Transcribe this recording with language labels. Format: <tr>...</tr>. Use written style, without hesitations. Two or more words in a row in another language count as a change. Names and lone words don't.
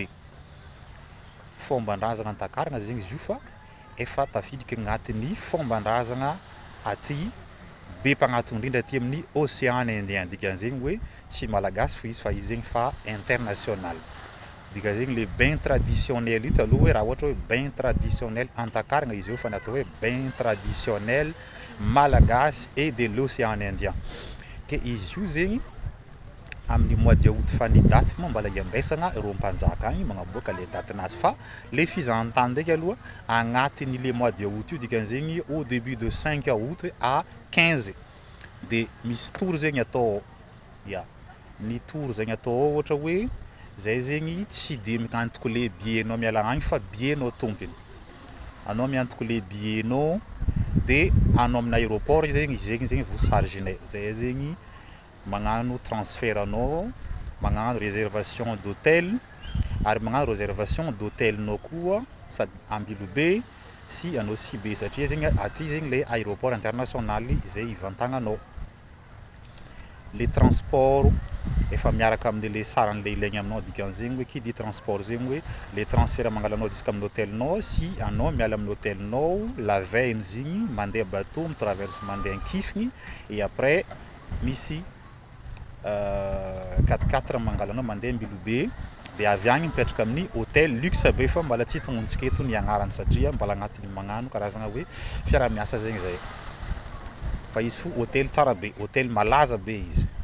<mg>Fomban-drazagna an-takaragna zegny izy io fa efa tafiditra agnatin'ny fomban-drazagna aty be mpagnatony indrindra aty amin'ny océan Indien. Dikan'izegny hoe tsy malagasy fa izy fa izy zegny fa international. Dikan'izegny</mg> <fr>le bain traditionnel</fr> <mg>io taloha hoe raha ohatra hoe</mg> <fr>bain traditionnel</fr> <mg>an-takaragna izy io fa natao hoe</mg> <fr>bain traditionnel</fr> <mg>malagasy</mg> <fr>et de l'océan Indien.</fr> <mg>Ke izy io zegny amin'ny</mg> <fr>mois de août</fr> <mg>fa ny daty moa mbala iambesagna rô mpanjaka agny magnaboaka le datenazy fa le fizahan-tany ndraiky aloha agnatin'ny</mg> <fr>le mois de août</fr> <mg>io dikan'izegny</mg> <fr>au début de 5 août à 15</fr> <mg>de misy tour zegny atao ny tour zegny atao ohatra hoe zay zegny tsy de miantoko le billet-nao miala agny fa billet-nao tompony. Anao miantoko le billet-nao de anao amin'ny aéroport zegny vous chargenay. Zay zegny magnano transfert anao, magnano</mg> <fr>réservation d'hôtel</fr> <mg>ary magnano</mg> <fr>réservation d'hôtel-</fr> <mg>nao koa sady Ambilobe sy anao Sibe satria zegny aty zegny</mg> <fr>le aéroport international</fr> <mg>zay ivantagnanao. Le transport efa miaraka amin'ny saran'le ilaigny aminao dikan'izegny hoe</mg> <fr>qui dit transport</fr> <mg>zegny hoe</mg> <fr>le transfert</fr> <mg>mangalanao jusqu'à amin'ny hôtel-nao sy anao miala amin'ny hôtel-nao</mg> <fr>la veille</fr> <mg>zegny mandeha bateau mitraverse mandeha ankifigny</mg> <fr>et après</fr> <mg>misy 4x4 mangalanao mandeha Ambilobe de avy agny mipetraka amin'ny</mg> <fr>hôtel luxe</fr> <mg>be fa mbala tsy tongontsika eto ny agnarany satria mbala agnatin'ny magnano karazagna hoe fiara-miasa zegny zay. Fa izy fo hôtel tsara be, hôtel malaza be izy.</mg>